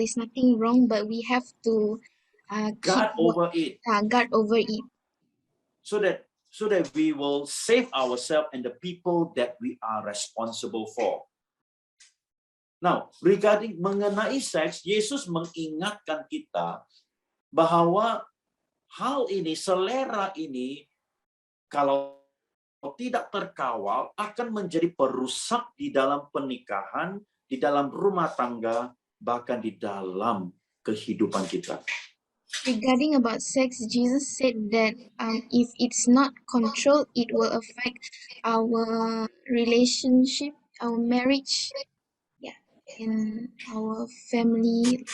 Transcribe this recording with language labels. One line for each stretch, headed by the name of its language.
English: It's nothing wrong, but we have to guard over it. Guard over it. So that we will save ourselves and the people that we are responsible for. Now, regarding
Malay: mengenai seks, Yesus mengingatkan kita bahwa hal ini, selera ini, kalau tidak terkawal, akan menjadi perusak di dalam pernikahan, di dalam rumah tangga, bahkan di dalam kehidupan kita.
English: Regarding about sex, Jesus said that if it's not controlled, it will affect our relationship, our marriage, in our family.